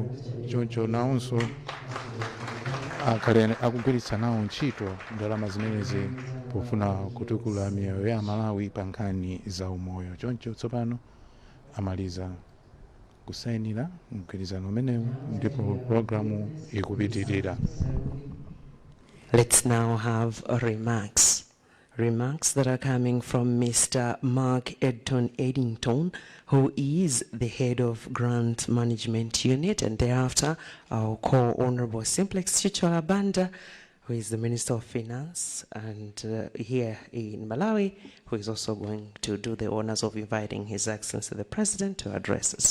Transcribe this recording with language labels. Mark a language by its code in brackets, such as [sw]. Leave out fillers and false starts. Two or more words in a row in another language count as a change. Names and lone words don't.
[ny] Choncho nawonso akugwiritsa nawo ntchito ndalama zimenezi pofuna kutukula miyoyo ya Malawi pa nkhani za umoyo. Choncho tsopano amaliza kusayinira mgwirizano umenewu ndipo programu ikupitirira. [en] Let's now have remarks that are coming from Mr. Mark Eddington, who is the head of Grant Management Unit, and thereafter I'll call Honorable Simplex Chichola Banda, who is the Minister of Finance and here in Malawi, who is also going to do the honors of inviting His Excellency the President to address us.